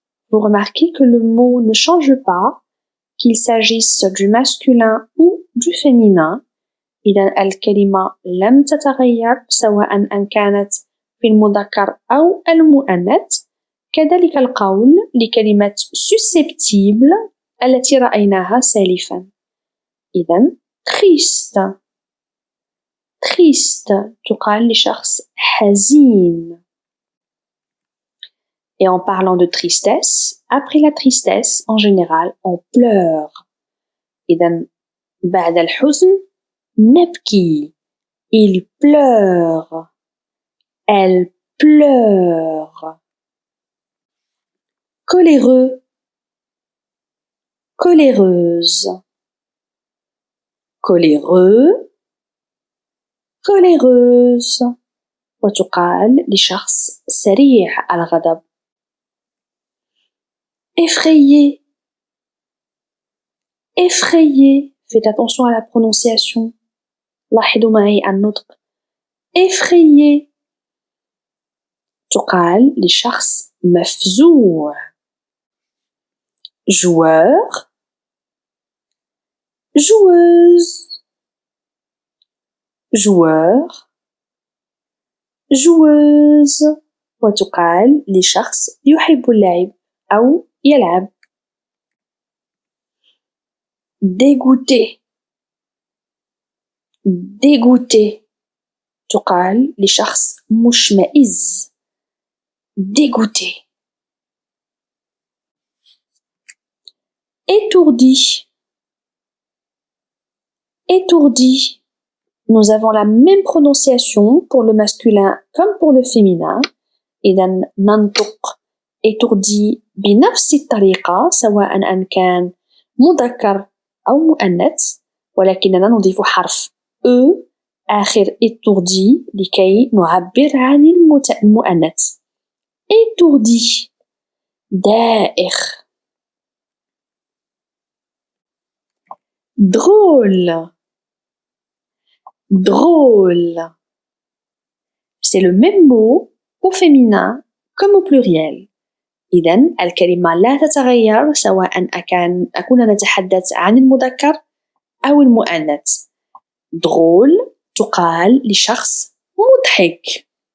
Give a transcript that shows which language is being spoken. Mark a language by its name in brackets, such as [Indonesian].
[French] Vous remarquez que le mot ne change pas, qu'il s'agisse du masculin ou du féminin. [Arabic] إذن الكلمة لم تتغير سواء أن كانت في المذكر أو المؤنث. كذلك القول لكلمة susceptible التي رأيناها سالفا. إذن triste, triste تقال لشخص حزين. [French] Et en parlant de tristesse, après la tristesse, en général, on pleure. [Arabic] إذن بعد الحزن نبكي. [French] Il pleure. Elle pleure. coléreux, coléreuse. coléreux, coléreuse. [Arabic] وتقال لشخص سريع الغضب. [French] effrayé, effrayé. Faites attention à la prononciation. [Arabic] لاحظوا معي النطق. effrayé تقال لشخص مفزوع. [French] joueur, joueuse, joueur, joueuse. [Arabic] وتقال لشخص يحب اللعب أو يلعب. dégoûté, dégoûté تقال لشخص مشمئز. [French] dégoûté. étourdi, étourdi. Nous avons la même prononciation pour le masculin comme pour le féminin. [Arabic] إذن ننطق étourdi بنفس الطريقة سواء أن كان مذكر أو مؤنث، ولكننا نضيف حرف E آخر étourdi لكي نعبر عن المؤنث. étourdi. دائخ. [French] drôle, drôle. C'est le même mot au féminin comme au pluriel. [Arabic] إذن الكلمة لا تتغير سواء أكون نتحدث عن المذكر أو المؤنث. drôle تقال لشخص مضحك.